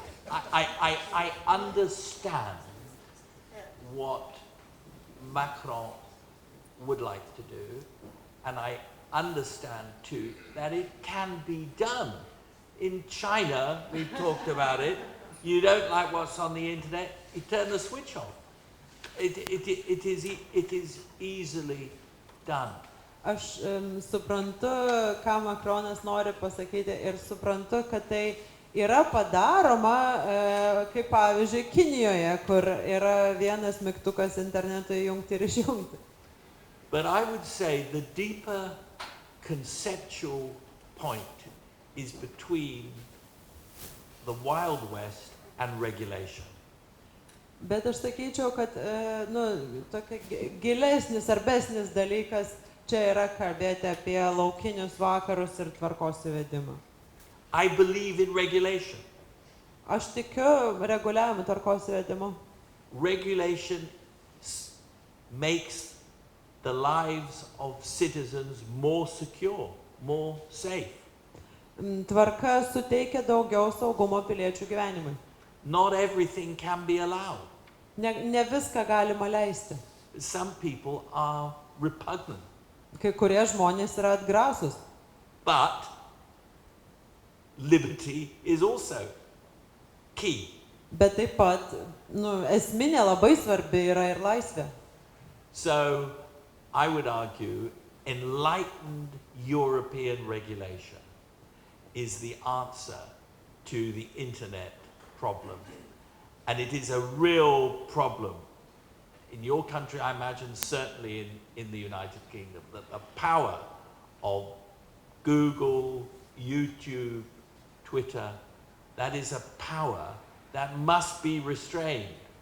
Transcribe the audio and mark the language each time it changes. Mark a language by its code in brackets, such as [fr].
[en] I understand what Macron would like to do, and I understand too that it can be done. In China, we talked about it. You don't like what's on the internet, you turn the switch off. It is easily done. [lt] Aš suprantu, ką Macronas nori pasakyti, ir suprantu, kad tai yra padaroma, kaip pavyzdžiui, Kinijoje, kur yra vienas mygtukas internetui įjungti ir išjungti. [en] But I would say the deeper conceptual point is between the Wild West and regulation. [lt] Bet aš sakyčiau, kad tokia gilesnis, svarbesnis dalykas čia yra kalbėti apie laukinius vakarus ir tvarkos įvedimą. [en] I believe in regulation. [lt] Aš tikiu reguliavimu, tvarkos įvedimu. [en] Regulation makes the lives of citizens more secure, more safe. [lt] Tvarka suteikia daugiau saugumo piliečių gyvenimui. [en] Not everything can be allowed. [lt] Ne viską galima leisti. [en] Some people are repugnant. [lt] kai kurie žmonės yra atgrasus. [en] But liberty is also key. [lt] Bet taip pat, esminė labai svarbi yra ir laisvė. [en] So, I would argue, enlightened European regulation is the answer to the internet problem. And it is a real problem. In your country, I imagine, certainly in the United Kingdom, that the power of Google, YouTube, Twitter, that is a power that must be restrained.